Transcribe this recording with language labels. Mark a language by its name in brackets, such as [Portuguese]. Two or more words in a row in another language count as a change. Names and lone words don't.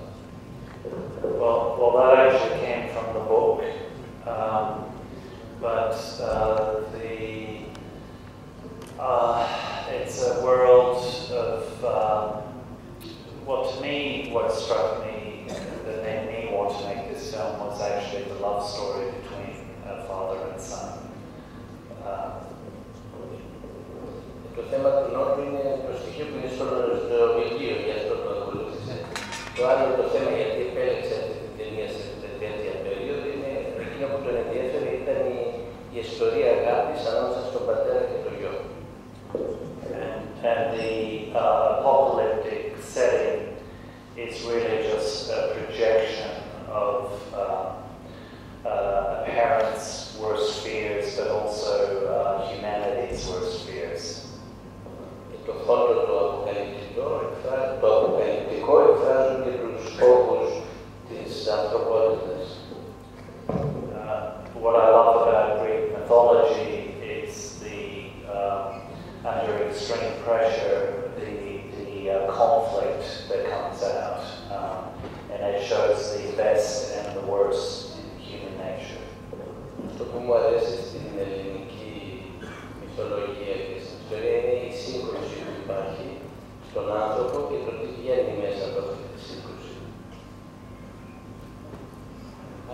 [English] Well, that actually came from the book, but it's a world of, well, to me, what struck me, that made me want to make this film was actually the love story between a father and son. [Greek] Το θέμα του Νότου είναι το στοιχείο που είναι στο βιβλίο, γι' αυτό το ακολούθησε. Το άλλο το θέμα γιατί επέλεξε αυτή την ταινία σε τέτοια περίοδο είναι εκείνο που τον ενδιέφερε ήταν η ιστορία αγάπης ανάμεσα στον πατέρα και τον γιο. [English] And the apocalyptic setting is really just a projection of a parent's worst fears, but also humanity's worst fears. [Greek] Το φόντο το αποκαλυπτικό εκφράζουν και τους φόβους της ανθρωπότητας. [English] What I love about Greek mythology is the under extreme pressure, the conflict that comes out, and it shows the best and the worst in human nature. [Greek] Το που μου αρέσει στην ελληνική μυθολογία και στην ιστορία είναι η σύγκρουση που υπάρχει στον άνθρωπο και το τι βγαίνει μέσα από αυτή τη σύγκρουση.